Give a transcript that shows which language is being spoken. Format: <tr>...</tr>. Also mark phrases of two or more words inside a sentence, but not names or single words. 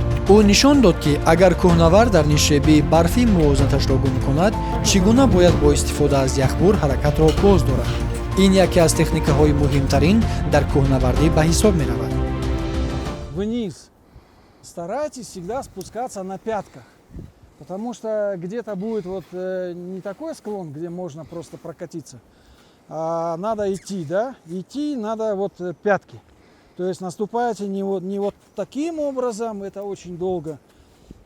<tg>ӯ нишон дод ки агар кӯҳнавар дар нишеби барфи мувозанаташро гум кунад, чӣ гуна бояд бо истифода аз яхбур ҳаракатро боз дорад. ин яке аз техникаҳои муҳимтарин дар кӯҳнавардӣ ба ҳисоб меравад.</tg> <ru>Вниз. Старайтесь всегда спускаться на пятках. Потому что где-то будет вот не такой склон, где можно просто прокатиться. А надо идти, да? Идти надо вот пятки. То есть наступаете не вот таким образом, это очень долго.</ru>